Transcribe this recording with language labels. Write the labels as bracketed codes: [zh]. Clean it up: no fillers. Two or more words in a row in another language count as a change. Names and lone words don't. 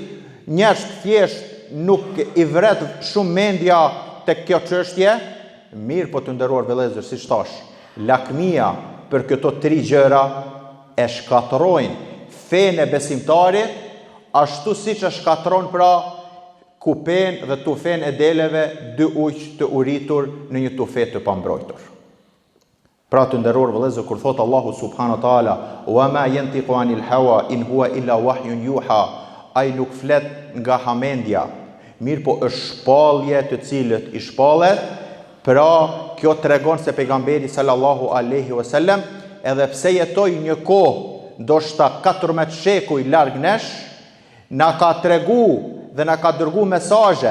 [sq] Njerëz thjesht nuk i vret shumë mendja tek kjo çështje, mirë po të nderuar vëllezër, siç thash, lakmia për këto 3 gjëra e shkatërrojnë fenë e besimtarit, ashtu siç e shkatërron pra kupen dhe tufen e deleve 2 ujq të uritur në një tufe të pambrojtur. Pra të nderuar vëllezër, kur thot Allahu [ar] سبحانه وتعالى وما ينطق عن الهوى إن هو إلا وحي يوحى", [sq] ai nuk flet nga hamendja, mirë po është shpallje të cilët i shpallet. Pra kjo tregon se pejgamberi [ar] صلى الله عليه وسلم, [sq] edhe pse jetoi një kohë ndoshta 14 shekuj larg nesh, na ka tregu dhe na ka dërgu mesazhe